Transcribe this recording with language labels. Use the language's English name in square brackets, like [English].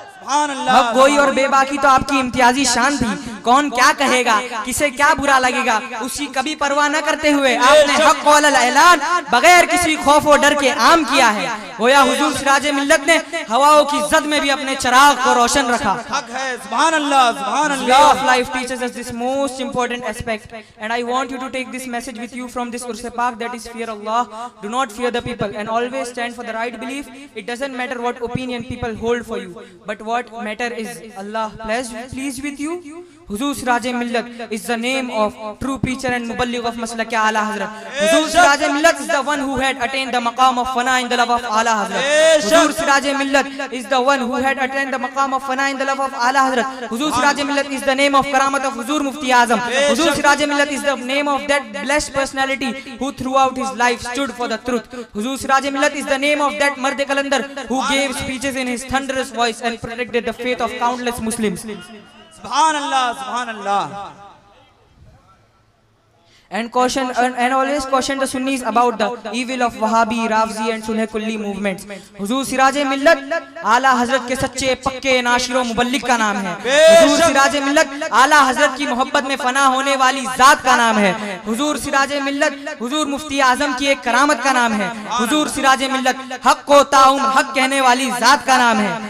[Hindi] हक गोई और बेबाकी तो आपकी इम्तियाजी शान थी। कौन क्या कहेगा, किसे क्या बुरा लगेगा, उसकी कभी परवाह न करते हुए आपने हक कौल ऐलान बगैर किसी खौफ और डर के आम किया है। गोया हुजूर सिराज मिल्लत ने हवाओं की जद में भी अपने चिराग को रोशन रखा। हक है। सुभान अल्लाह, सुभान [English] Way [Hindi] Allah. [English] of life teaches us this most important aspect, and I want you to take this message with you from this Urse Pak, that is fear Allah. Do not fear the people and always stand for the right belief. It doesn't matter what opinion people hold for you, but what matter is Allah pleased with you. Huzoor Siraj Millat is the name of true preacher and muballigh of maslak Ala Hazrat. Huzoor Siraj Millat is the one who had attained the maqam of fana in the love of Ala Hazrat. Huzoor Siraj Millat is the one who had attained the maqam of fana in the love of Ala Hazrat. Huzoor Siraj Millat is the name of karamat of Huzoor Mufti Azam. Huzoor Siraj Millat is the name of that blessed personality who throughout his life stood for the truth। Huzoor Siraj Millat is the name of that mard qalandar who gave speeches in his thunderous voice and protected the faith of countless Muslims। [Hindi] सुभान अल्लाह, सुभान अल्लाह। [English] and always caution the Sunnis about the evil of Wahhabi, Rafzi and Sulh Kulli movements. [Hindi] हुजूर सिराज मिल्लत आला हजरत के सच्चे पक्के नाशिर मुबल्लिग का नाम है। हुजूर सिराज मिल्लत आला हजरत की मोहब्बत में फना होने वाली जात का नाम है। हुजूर सिराज मिल्लत हुजूर मुफ्ती आजम की एक करामत का नाम है। हुजूर सिराज मिल्लत हक को ताउम हक कहने वाली जात का नाम है।